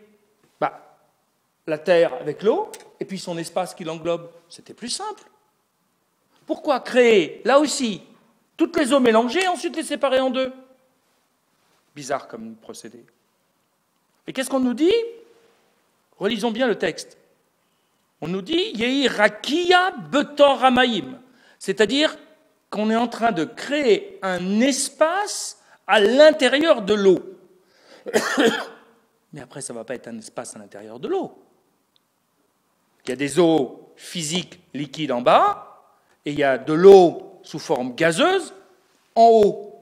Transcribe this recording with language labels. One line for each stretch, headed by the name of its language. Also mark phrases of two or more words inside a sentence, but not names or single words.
French: La terre avec l'eau et puis son espace qui l'englobe, c'était plus simple. Pourquoi créer, là aussi, toutes les eaux mélangées et ensuite les séparer en deux? Bizarre comme procédé. Et qu'est-ce qu'on nous dit? Relisons bien le texte. On nous dit
Hebrew: יהי רקיע בתוך המים,
French: c'est-à-dire qu'on est en train de créer un espace à l'intérieur de l'eau. Mais après, ça ne va pas être un espace à l'intérieur de l'eau. Il y a des eaux physiques liquides en bas et il y a de l'eau sous forme gazeuse en haut.